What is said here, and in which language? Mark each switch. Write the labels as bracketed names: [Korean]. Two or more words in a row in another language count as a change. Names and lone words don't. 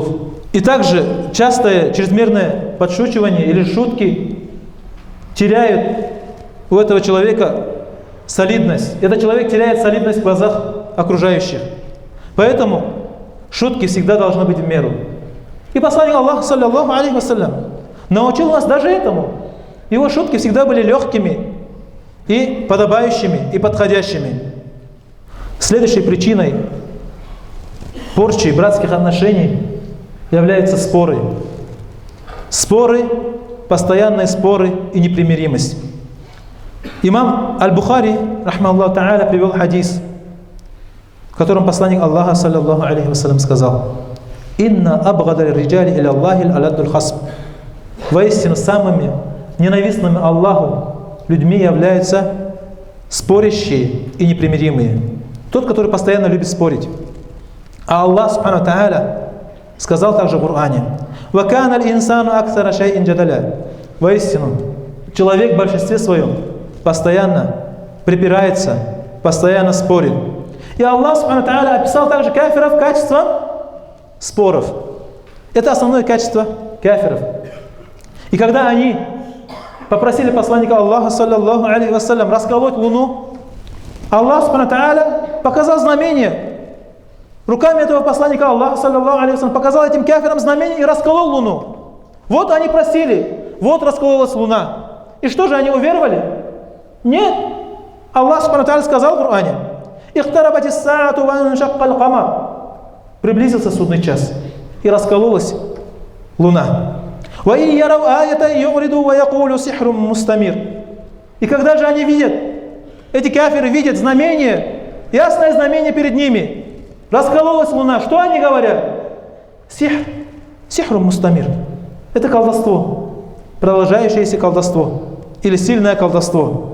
[Russian] И также частое чрезмерное подшучивание или шутки теряют у этого человека солидность. Этот человек теряет солидность в глазах окружающих. Поэтому шутки всегда должны быть в меру. И посланник Аллаха, [Arabic] صلى الله عليه وسلم, [Russian] научил нас даже этому. Его шутки всегда были легкими и подобающими, и подходящими. Следующей причиной порчей братских отношений являются споры. Споры, постоянные споры и непримиримость. Имам Аль-Бухари, [Arabic] رحمه الله تعالى, [Russian] привел хадис, в котором посланник Аллаха, [Arabic] صلى الله عليه وسلم, [Russian] сказал: [Arabic] «إن أبغض الرجال إلى الله الألد الخصم». [Russian] Воистину, самыми ненавистными Аллаху людьми являются спорящие и непримиримые. Тот, который постоянно любит спорить. А Аллах, [Arabic] سبحانه وتعالى, [Russian] сказал также в Коране: [Arabic] «وكان الإنسان أكثر شيء جدلا». [Russian] Воистину, человек в большинстве своем постоянно припирается, постоянно спорит. И Аллах, [Arabic] سبحانه وتعالى, [Russian] описал также кафиров качеством споров. Это основное качество кафиров. И когда они попросили посланника Аллаха, [Arabic] صلى الله عليه وسلم, [Russian] расколоть луну, Аллах, [Arabic] سبحانه وتعالى, [Russian] показал знамение. Руками этого посланника Аллаха, [Arabic] صلى الله عليه وسلم, [Russian] показал этим кафирам знамение и расколол луну. Вот они просили, вот раскололась луна. И что же, они уверовали? Нет. Аллах, [Arabic] سبحانه وتعالى, [Russian] сказал в Коране: [Arabic] «اقتربت الساعة وانشق القمر». [Russian] Приблизился судный час, и раскололась луна. [Arabic] «ويروا آية يعرضوا ويقولوا سحر مستمر». [Russian] И когда же они видят, эти кафиры видят знамение, ясное знамение перед ними, раскололась луна, что они говорят? [Arabic] سحر مستمر. [Russian] Это колдовство, продолжающееся колдовство, или сильное колдовство.